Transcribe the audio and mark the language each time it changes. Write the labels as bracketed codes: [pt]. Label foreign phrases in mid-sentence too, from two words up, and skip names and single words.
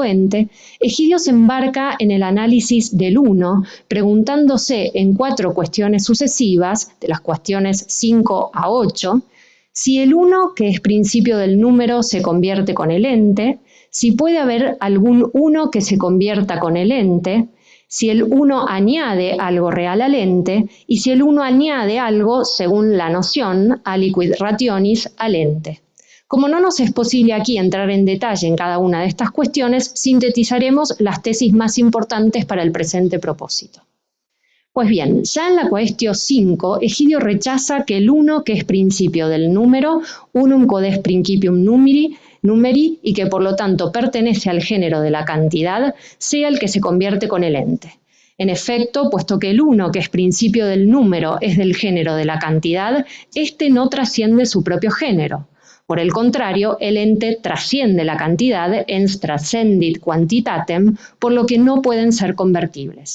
[es] ente, Egidio se embarca en el análisis del uno, preguntándose en 4 cuestiones sucesivas, de las cuestiones 5 a 8, si el uno, que es principio del número, se convierte con el ente, si puede haber algún uno que se convierta con el ente, si el uno añade algo real al ente y si el uno añade algo, según la noción, [la] aliquid rationis, [es] al ente. Como no nos es posible aquí entrar en detalle en cada una de estas cuestiones, sintetizaremos las tesis más importantes para el presente propósito. Pues bien, ya en la cuestión 5, Egidio rechaza que el uno, que es principio del número, [la] unum codes principium numeri, [es] y que por lo tanto pertenece al género de la cantidad, sea el que se convierte con el ente. En efecto, puesto que el uno, que es principio del número, es del género de la cantidad, éste no trasciende su propio género. Por el contrario, el ente trasciende la cantidad, [la] ens transcendit quantitatem, [es] por lo que no pueden ser convertibles.